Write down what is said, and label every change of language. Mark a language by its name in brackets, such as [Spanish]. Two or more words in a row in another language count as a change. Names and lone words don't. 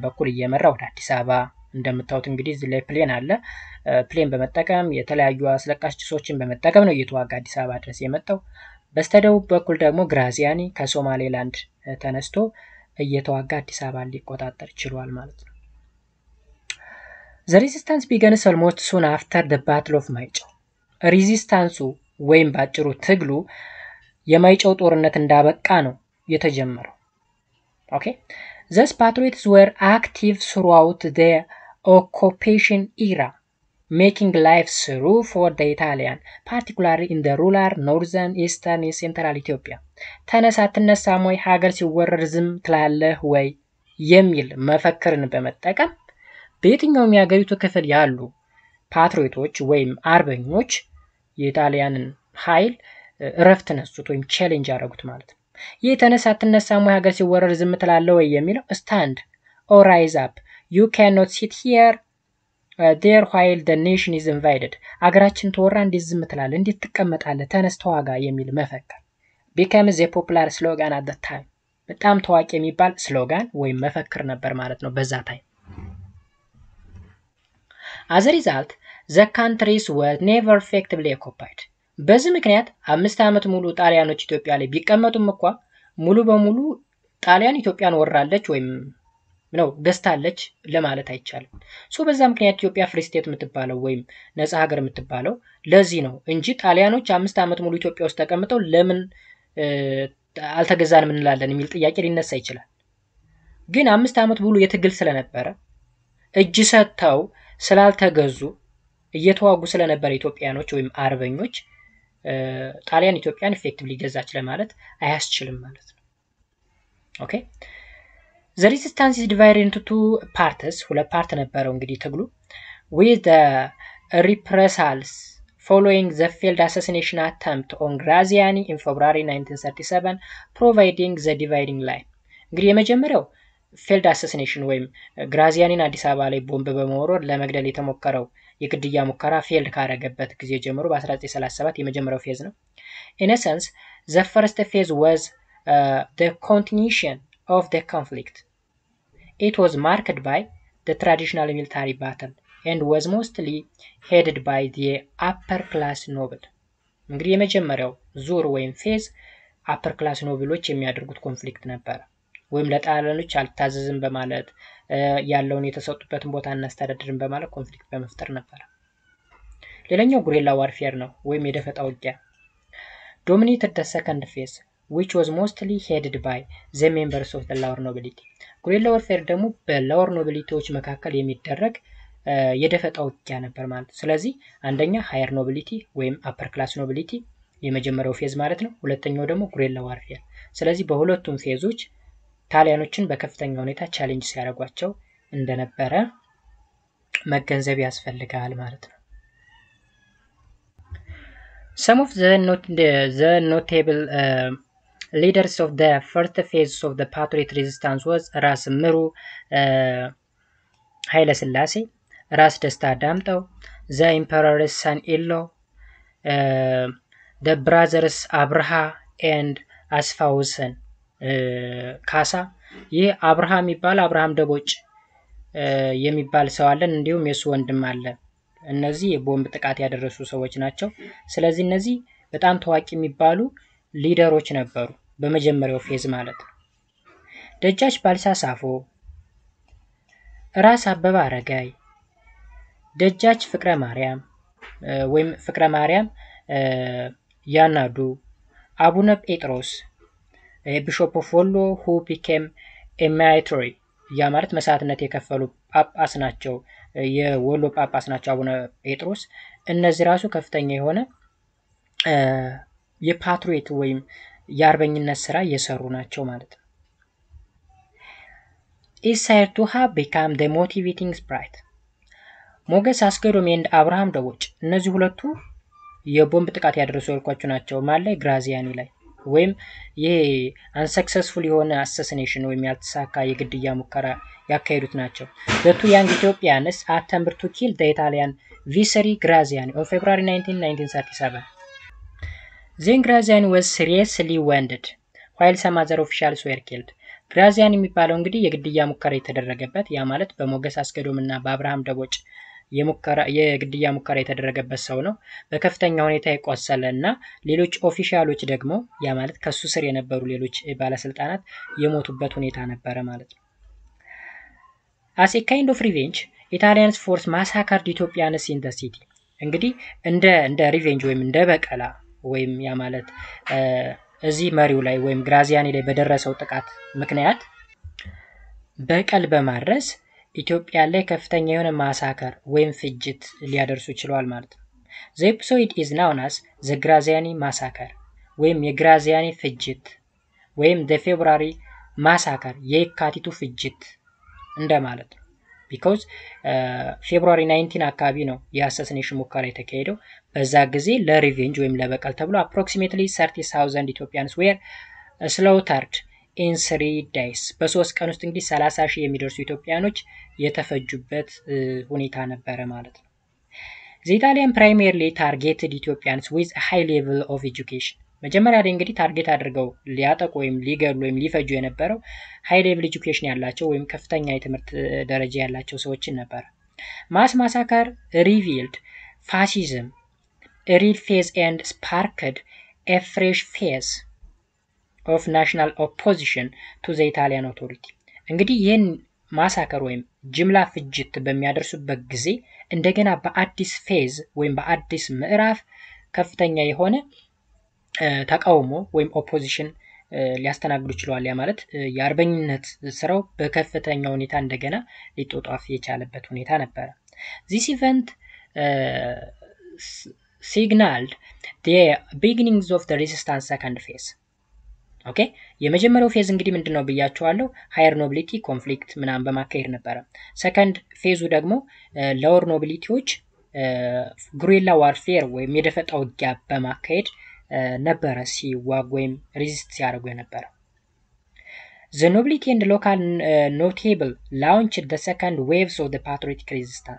[Amharic] በኩል እየመራ ወደ አዲስ አበባ እንደምታዩት እንግዲህ እዚህ ላይ ፕሌን አለ። ፕሌን በመጠቀም የተለያዩ አስለቃሽ ጭሶችን በመጠቀም ነው እየተዋጋ አዲስ አበባ ድረስ የመጣው። በስተደቡብ በኩል ደግሞ ግራዚያኒ ከሶማሌላንድ ተነስቶ እየተዋጋ አዲስ አበባ ሊቆጣጠር [English] ችሏል ማለት ነው። The resistance begins almost soon after the Battle of ማይጨው። [Amharic] ሪዚስታንሱ ወይም ባጭሩ ትግሉ የማይጨው ጦርነት እንዳበቃ ነው የተጀመረው። ኦኬ [English] Thus patriots were active throughout the occupation era, making life through for the Italian, particularly in the rural northern, eastern, central Ethiopia. [Amharic] ተነሳ አትነሳም ወይ ሀገር ሲወረር ዝም ትላለህ ወይ የሚል መፈክርን በመጠቀም በየትኛውም የሀገሪቱ ክፍል ያሉ ፓትሪዮቶች ወይም አርበኞች የኢጣሊያንን ኃይል እረፍት ነሱት ወይም ቻሌንጅ ያደረጉት ማለት ነው። ይህ ተነሳ አትነሳም ወይ ሀገር ሲወረር ዝም ትላለህ ወይ የሚለው [English] stand or rise up, you cannot sit here there while the nation is invaded, [Amharic] አገራችን ተወራ እንዴት ዝም ትላለህ፣ እንዴት ትቀመጣለህ፣ ተነስ ተዋጋ የሚል መፈክር [English] becomes a popular slogan at that time። [Amharic] በጣም ታዋቂ የሚባል ስሎጋን ወይም መፈክር ነበር ማለት ነው በዛ ታይም። [English] As a result, the countries were never effectively occupied. [Amharic] በዚህ ምክንያት 5 ዓመት ሙሉ ጣሊያኖች ኢትዮጵያ ላይ ቢቀመጡም እንኳን ሙሉ በሙሉ ጣሊያን ኢትዮጵያን ወራለች ወይም ነው ገዝታለች ለማለት አይቻልም። በዛ ምክንያት ኢትዮጵያ [English] free state [Amharic] የምትባለው ወይም ነፃ ሀገር የምትባለው ለዚህ ነው እንጂ ጣሊያኖች 5 ዓመት ሙሉ ኢትዮጵያ ውስጥ ተቀምጠው ለምን አልተገዛንም እንላለን የሚል ጥያቄ ሊነሳ ይችላል። ግን 5 ዓመት ሙሉ የትግል ስለነበረ እጅ ሰጥተው ስላልተገዙ እየተዋጉ ስለነበረ ኢትዮጵያኖች ወይም አርበኞች ጣሊያን ኢትዮጵያን ኢፌክቲቭሊ ገዛች ለማለት አያስችልም ማለት ነው። ኦኬ [English] The resistance is divided into two parts. [Amharic] ሁለት ፓርት ነበረው እንግዲህ ትግሉ [English] with the reprisals following the failed assassination attempt on Graziani in February 1937 providing the dividing line። [Amharic] እንግዲህ የመጀመሪያው [English] failed assassination [Amharic] ወይም ግራዚያኒን አዲስ አበባ ላይ ቦምብ በመወርወር ለመግደል የተሞከረው የግድያ ሙከራ ፌልድ ካረገበት ጊዜ ጀምሮ በ1937 የመጀመሪያው ፌዝ ነው። [English] In essence, the first phase was the continuation of the conflict. It was marked by the traditional military battle and was mostly headed by the upper class noble. [Amharic] እንግዲህ የመጀመሪያው ዙር ወይም ፌዝ [English] upper class [Amharic] ኖብሎች የሚያደርጉት ኮንፍሊክት ነበር። ወይም ለጣሊያኖች አልታዘዝም በማለት ያለውን የተሰጡበትን ቦታ እናስተዳድርን በማለት ኮንፍሊክት በመፍጠር ነበር። ሌላኛው [English] guerrilla warfare [Amharic] ነው ወይም የደፈጣ ውጊያ። [English] dominated the second phase which was mostly headed by the members of the lower nobility. guerrilla warfare [Amharic] ደግሞ በሎወር ኖቢሊቲዎች መካከል የሚደረግ የደፈጣ ውጊያ ነበር ማለት። ስለዚህ አንደኛ [English] higher nobility [Amharic] ወይም [English] upper class nobility [Amharic] የመጀመሪያው ፌዝ ማለት ነው። ሁለተኛው ደግሞ [English] guerrilla warfare። [Amharic] ስለዚህ በሁለቱም ፌዞች ጣሊያኖችን በከፍተኛ ሁኔታ ቻሌንጅ ሲያደርጓቸው እንደነበረ መገንዘብ ያስፈልጋል ማለት ነው። [English] Some of the notable leaders of the first phase of the Patriot resistance was ራስ ምሩ [Amharic] ኃይለ ሥላሴ፣ ራስ ደስታ ዳምጠው፣ [English] the emperor's son-in-law, the brothers [Amharic] አብርሃ and አስፋውሰን ካሳ። ይህ አብርሃ የሚባል አብርሃም ደቦጭ የሚባል ሰው አለን፣ እንዲሁም የሱ ወንድም አለ። እነዚህ የቦምብ ጥቃት ያደረሱ ሰዎች ናቸው። ስለዚህ እነዚህ በጣም ታዋቂ የሚባሉ ሊደሮች ነበሩ በመጀመሪያው ፌዝ ማለት ነው። ደጃች ባልሳ ሳፎ፣ ራስ አበበ አረጋይ፣ ደጃች ፍቅረ ማርያም ወይም ፍቅረ ማርያም ያናዱ፣ አቡነ ጴጥሮስ [English] Bishop of Wollo who became a martyr [Amharic] ያ ማለት መስዋዕትነት የከፈሉ ጳጳስ ናቸው። የወሎ ጳጳስ ናቸው አቡነ ጴጥሮስ። እነዚህ ራሱ ከፍተኛ የሆነ የፓትሪዮት ወይም የአርበኝነት ስራ እየሰሩ ናቸው ማለት ነው። [English] is said to have become the motivating spirit. [Amharic] ሞገስ አስገዶም and አብርሃም ደቦጭ እነዚህ ሁለቱ የቦምብ ጥቃት ያደረሱ ያልኳቸው ናቸው። ማለት ግራዚያኒ ላይ ወይም ይሄ unsuccessful የሆነ assassination ወይም ያልተሳካ የግድያ ሙከራ ያካሄዱት ናቸው። [English] The two young Ethiopians attempted to kill the Italian Viceroy Graziani on February 19, 1937. Then Graziani was seriously wounded, while some other officials were killed. [Amharic] ግራዚያን የሚባለው እንግዲህ የግድያ ሙከራ የተደረገበት ያ ማለት በሞገስ አስገዶምና በአብርሃም ደቦጭ የግድያ ሙከራ የተደረገበት ሰው ነው። በከፍተኛ ሁኔታ የቆሰለና ሌሎች ኦፊሻሎች ደግሞ ያ ማለት ከሱ ስር የነበሩ ሌሎች ባለስልጣናት የሞቱበት ሁኔታ ነበረ ማለት ነው። [English] As a kind of revenge, Italians force massacred Ethiopians in the city. [Amharic] እንግዲህ እንደ ሪቬንጅ ወይም እንደ በቀላ ወይም ያ ማለት እዚህ መሪው ላይ ወይም ግራዚያኒ ላይ በደረሰው ጥቃት ምክንያት በቀል በማድረስ ኢትዮጵያ ላይ ከፍተኛ የሆነ ማሳከር ወይም ፍጅት ሊያደርሱ ችለዋል ማለት ነው። [English] The episode is known as the Graziani massacre [Amharic] ወይም የግራዚያኒ ፍጅት ወይም [English] the February massacre [Amharic] የካቲቱ ፍጅት እንደማለት ነው። because February 19 አካባቢ ነው የአሳሲኔሽን ሙከራ የተካሄደው። በዛ ጊዜ ለሪቬንጅ ወይም ለበቀል ተብሎ [English] approximately 30,000 Ethiopians were slaughtered in 3 days [Amharic] በ3 ቀን ውስጥ እንግዲህ 30,000 የሚደርሱ ኢትዮጵያኖች የተፈጁበት ሁኔታ ነበረ ማለት ነው። [English] The Italian primarily targeted Ethiopians with a high level of education. [Amharic] መጀመሪያ ላይ እንግዲህ ታርጌት አድርገው ሊያጠቁ ወይም ሊገሉ ወይም ሊፈጁ የነበረው [English] high level education [Amharic] ያላቸው ወይም ከፍተኛ የትምህርት ደረጃ ያላቸው ሰዎችን ነበር። [English] mass massacre revealed fascism a real phase and sparked a fresh phase of national opposition to the Italian authority. [Amharic] እንግዲህ ይህን ማሳከር ወይም ጅምላ ፍጅት በሚያደርሱበት ጊዜ እንደገና በአዲስ ፌዝ ወይም በአዲስ ምዕራፍ ከፍተኛ የሆነ ተቃውሞ ወይም ኦፖዚሽን ሊያስተናግዱ ችለዋል። ያ ማለት የአርበኝነት ስራው በከፍተኛ ሁኔታ እንደገና ሊጦጣፍ የቻለበት ሁኔታ ነበረ። [English] This event signaled the beginnings of the resistance second phase. [Amharic] ኦኬ የመጀመሪያው ፌዝ እንግዲህ ምንድነው ብያችኋለሁ [English] higher nobility [Amharic] ኮንፍሊክት ምናምን በማካሄድ ነበረ። ሰከንድ ፌዙ ደግሞ ሎወር ኖቢሊቲዎች [English] guerrilla warfare [Amharic] ወይም የደፈጣ ውጊያ በማካሄድ ነበረ ሲዋጉ ወይም ሬዚስት ሲያደርጉ የነበረ። [English] The nobility and local notable launched the second waves of the patriotic resistance.